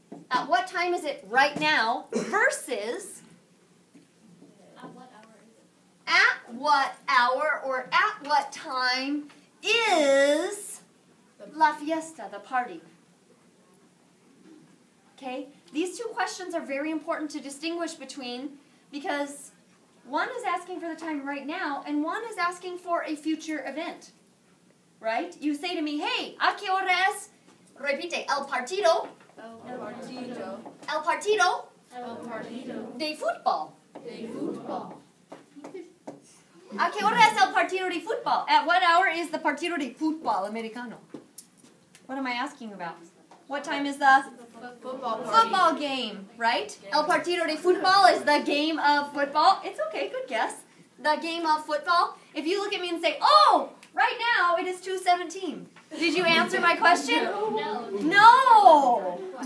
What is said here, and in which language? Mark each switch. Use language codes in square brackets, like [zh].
[en] At what time is it right now versus at what hour or at what time is [es] la fiesta, [en] the party. Okay? These two questions are very important to distinguish between because one is asking for the time right now and one is asking for a future event. Right? You say to me, hey, [es] ¿a qué hora es? Repite, el partido. El partido. El partido El partido. de fútbol. De fútbol. ¿A qué hora es el partido de fútbol? [en] At what hour is the [es] partido de fútbol americano? [en] What am I asking about? What time is the football game, right? [es] El partido de fútbol [en] is the game of football. It's okay, good guess. The game of football. If you look at me and say, oh, right now it is 2:17. Did you answer my question? No.